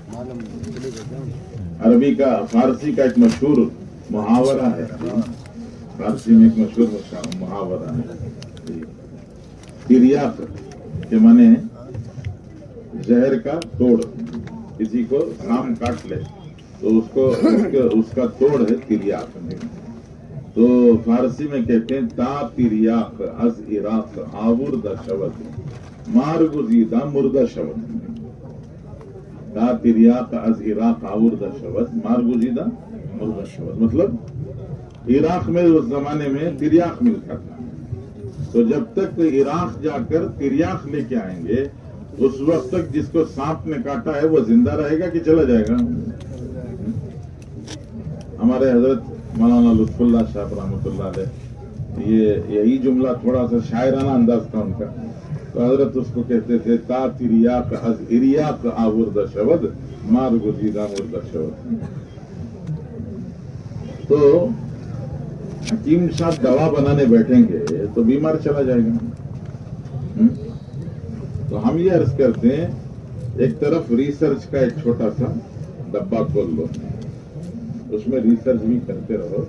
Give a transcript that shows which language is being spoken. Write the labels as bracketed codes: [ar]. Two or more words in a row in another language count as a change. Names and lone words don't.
[ur] عربی کا، فارسی کا ایک مشہور محاورہ ہے، فارسی میں ایک مشہور محاورہ ہے تریاق کے معنی زہر کا توڑ. کسی کو سام کاٹ لے تو اس کا توڑ ہے تریاق. تو فارسی میں کہتے ہیں [fa] تا تریاق از عراق آوردہ شود مارگزیدہ مردہ شود. تا تریاق از عراق آوردہ شود مارگزیدہ مردہ شود، [ur] مطلب عراق میں اس زمانے میں تریاق ملتا تھا. تو جب تک عراق جا کر تریاق لے کے آئیں گے اس وقت تک جس کو سانپ نے کاٹا ہے وہ زندہ رہے گا کہ چلا جائے گا؟ ہمارے حضرت مولانا لطف اللہ صاحب رحمۃ اللہ علیہ، یہی جملہ تھوڑا سا شاعرانہ انداز تھا ان کا. تو حضرت اس کو کہتے تھے [fa] تا تریاق از عراق آوردہ شود مارگزیدہ مردہ شود. [ur] تو حکیم صاحب دوا بنانے بیٹھیں گے تو بیمار چلا جائے گا. تو ہم یہ عرض کرتے ہیں ایک طرف ریسرچ کا ایک چھوٹا سا ڈبہ کھول لو، اس میں ریسرچ بھی کرتے رہو.